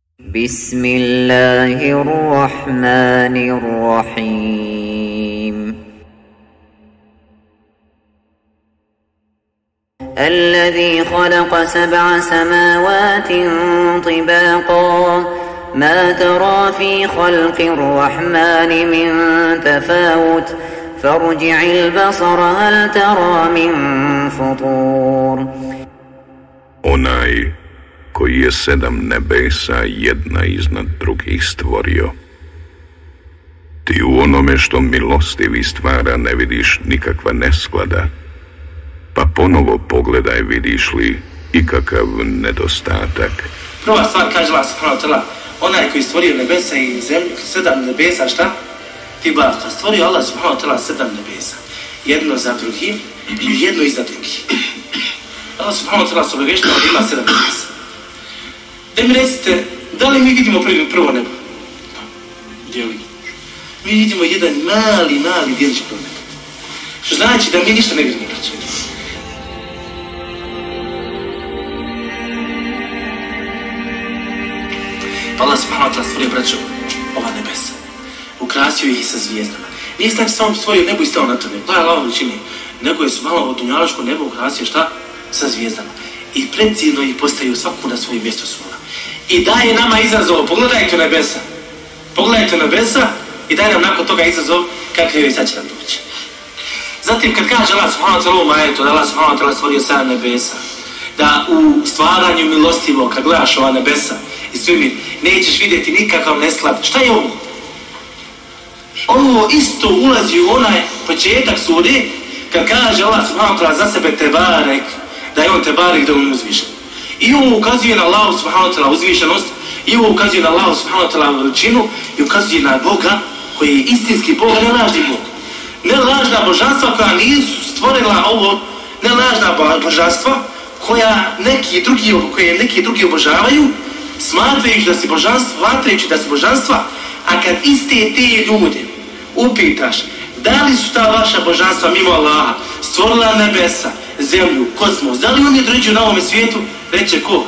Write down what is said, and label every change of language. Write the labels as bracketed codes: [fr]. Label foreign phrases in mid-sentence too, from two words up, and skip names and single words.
[ar] بسم الله الرحمن الرحيم الذي خلق 7 سماوات طباقا ما ترى في خلق الرحمن من تفاوت فارجع البصر هل ترى من فطور. [bs] Onaj koji je 7 nebesa jedna iznad drugih stvorio. Ti u onome što milostivi stvara ne vidiš nikakva nesklada, pa ponovo pogledaj vidiš li ikakav nedostatak. Prva stvar kaže Allah [ar] سبحانه وتعالى, [bs] onaj koji stvorio nebesa i zemlju, 7 nebesa, šta? Tibaka, stvorio Allah [ar] سبحانه وتعالى [bs] 7 nebesa. Jedno za drugim i jedno iza drugih. Allah [ar] سبحانه وتعالى [bs] se obavještava da ima 7 nebesa. Da mi recite, da li mi vidimo prvo nebo? Gdje li? Mi vidimo jedan mali djelić prvo nebo. Što znači da mi ništa ne vidimo, braće. Pa Allah [ar] سبحانه وتعالى [bs] stvorio, braćo, ova nebesa. Ukrasio ih sa zvijezdama. Nije znači samo stvorio nebo i stao na to nebo. To je Allah veličini. Nego je su malo od dunjaloško nebo ukrasio šta? Sa zvijezdama. I precizno ih postavio svaku na svoje mjesto svoga. I daje nama izazov, pogledajte nebesa. Pogledajte nebesa i daje nam nakon toga izazov kakav je sad će nam doći. Zatim kad kaže Allah [ar] سبحانه وتعالى [bs] u ajetu, da Allah [ar] سبحانه وتعالى [bs] stvorio 7 nebesa, da u stvaranju milostivo kad gledaš ova nebesa i svemir nećeš vidjeti nikakav nesklad. Šta je ovo? Ovo isto ulazi u onaj početak sure kad kaže Allah [ar] سبحانه وتعالى [bs] za sebe tebarek, da je on tebarek, da on uzvišen. I ovo ukazuje na Allahu [ar] سبحانه وتعالى [bs] uzvišenost, i ovo ukazuje na Allahu [ar] سبحانه وتعالى [bs] veličinu i ukazuje na Boga koji je istinski Bog, ne lažni Bog. Ne lažna božanstva koja nisu stvorila ovo, ne lažna božanstva koje neki drugi obožavaju, smatrajući da si božanstva, a kad iste te ljude upitaš da li su ta vaša božanstva mimo Allaha stvorila nebesa, zemlju, kosmos, da li oni određuju na ovome svijetu, reče ko?